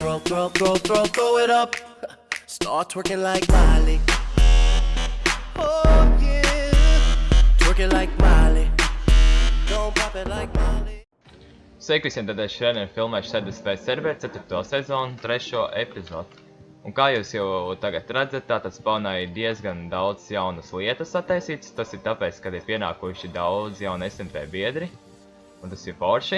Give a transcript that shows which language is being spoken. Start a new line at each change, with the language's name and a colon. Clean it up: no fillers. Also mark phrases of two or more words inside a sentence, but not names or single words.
English: throw it up. Start twerking like Miley. Oh yeah, twerking like Miley. Don't pop it like Miley.
Latvian: Sveiki visiem, tad es šodien filmēšu 70. serveri 4. sezonu 3. epizodu. Un kā jūs jau tagad redzat, tātad spawnēja diezgan daudz jaunas lietas attaisītas. Tas ir tāpēc, ka ir pienākuši daudz jaunu SMP biedri. Un tas ir forši.